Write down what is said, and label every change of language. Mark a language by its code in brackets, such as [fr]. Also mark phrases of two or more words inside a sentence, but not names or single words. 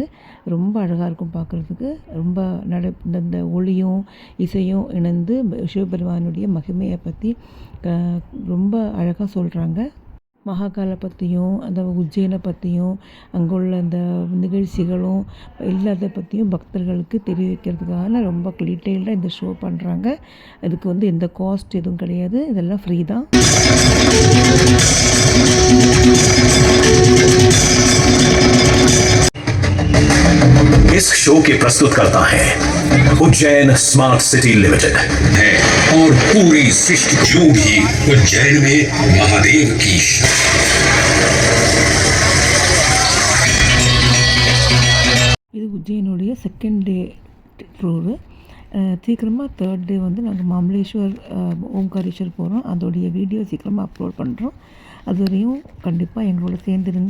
[ta] ரொம்ப அழகாக இருக்கும் பார்க்குறதுக்கு. ரொம்ப இந்த ஒளியும் இசையும் இணைந்து சிவபெருமானுடைய மகிமையை பற்றி ரொம்ப அழகாக சொல்கிறாங்க. மகாகாலை பற்றியும் அந்த உஜ்ஜயினை பற்றியும் அங்குள்ள அந்த நிகழ்ச்சிகளும் எல்லாத்தை பற்றியும் பக்தர்களுக்கு தெரிவிக்கிறதுக்காக ரொம்ப டீட்டெயில்டாக இந்த ஷோ பண்ணுறாங்க. அதுக்கு வந்து எந்த காஸ்ட் எதுவும் கிடையாது. இதெல்லாம் ஃப்ரீ தான். [hi] इस शो के प्रस्तुतकर्ता हैं उज्जैन स्मार्ट सिटी लिमिटेड है और पूरी सृष्टि जो भी उज्जैन में महादेव की [ta] இது உஜ்ஜயினுடைய [en] second day tour. [ta] சீக்கிரமாக [en] 3rd day [ta] வந்து நாங்கள் மாமலேஸ்வர் ஓம்காரேஸ்வர் போகிறோம். அதோடைய வீடியோ சீக்கிரமாக அப்லோட் பண்ணுறோம். அது வரையும் கண்டிப்பாக எங்களோட சேர்ந்துருங்க.